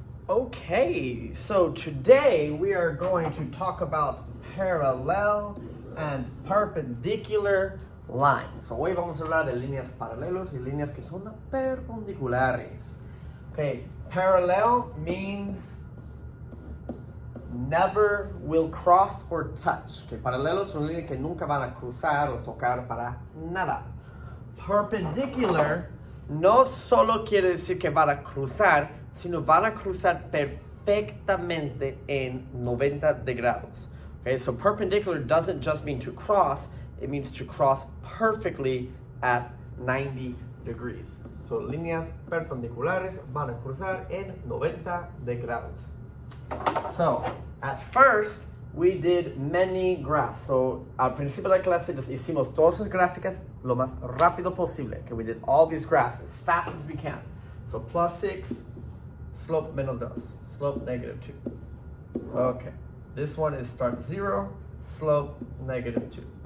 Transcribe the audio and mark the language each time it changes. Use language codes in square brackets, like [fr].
[en] Okay, so today we are going to talk about parallel and perpendicular lines. [es] So hoy vamos a hablar de líneas paralelos y líneas que son perpendiculares. [en] Okay, parallel means never will cross or touch. [es] Okay, paralelos son líneas que nunca van a cruzar o tocar para nada. Perpendicular no solo quiere decir que van a cruzar, sino van a cruzar perfectamente en 90 grados. [en] Okay, so perpendicular doesn't just mean to cross, it means to cross perfectly at 90 degrees. [es] So líneas perpendiculares van a cruzar en 90 grados. [en] So at first we did many graphs. [es] So al principio de la clase hicimos todas las gráficas lo más rápido posible. [en] Okay, we did all these graphs as fast as we can. So +6, slope -2, slope -2. Okay, this one is start 0, slope -2.